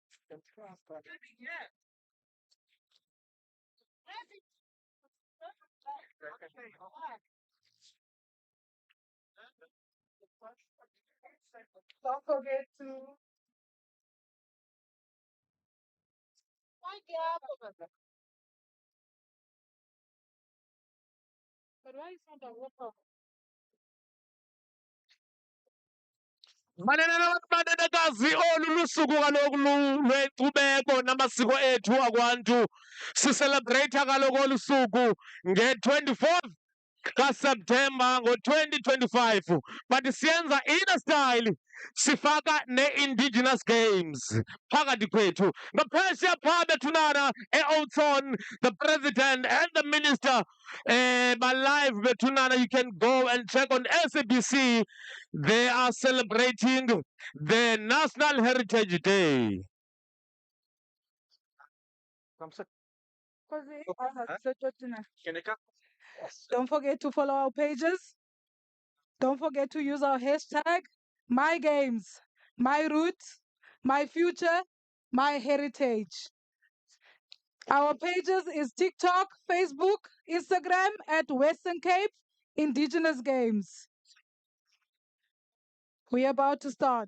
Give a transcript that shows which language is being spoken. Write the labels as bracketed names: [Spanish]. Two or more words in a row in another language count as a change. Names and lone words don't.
[English] Don't forget to. But why is not the water? [Xhosa] Manenekazi olu lusuku kaloku lwenkcubeko namasiko ethu akwantu siselebreyitha kaloku olu suku nge-24th kaSeptemba ngo-2025 but siyenza [English] in a style [Xhosa] sifaka ne-indigenous games phakathi kwethu ngaphesheya phaa bethunana e-Oudtshoorn [English] the president and the minister [Xhosa] balive bethunana. [English] You can go and check on SABC. They are celebrating the National Heritage Day. Don't forget to follow our pages. Don't forget to use our hashtag my games, my roots, my future, my heritage. Our pages is TikTok, Facebook, Instagram at Western Cape Indigenous Games. We're about to start.